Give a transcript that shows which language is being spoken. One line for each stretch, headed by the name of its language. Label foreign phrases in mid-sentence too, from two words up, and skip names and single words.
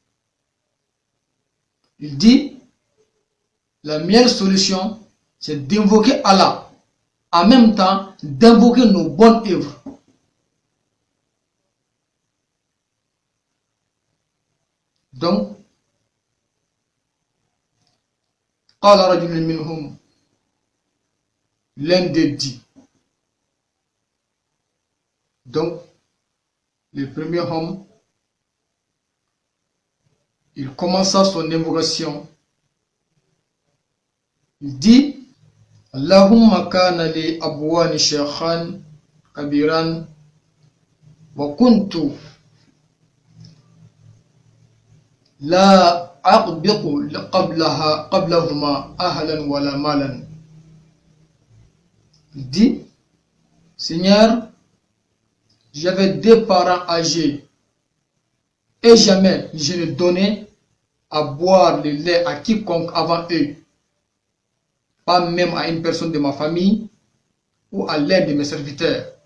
French: Il dit: la meilleure solution, c'est d'invoquer Allah, en même temps d'invoquer nos bonnes œuvres. Donc,
Arabic: قال رجل منهم,
French: l'un d'eux dit. Donc, le premier homme, il commença son invocation. Il dit:
Arabic: اللهم كان لي أبوان شيخان كبيران وكنت لا أغبق قبلهما أهلا ولا مالا.
French: Il dit: Seigneur, j'avais 2 parents âgés et jamais je ne donnais à boire le lait à quiconque avant eux, pas même à une personne de ma famille ou à l'un de mes serviteurs.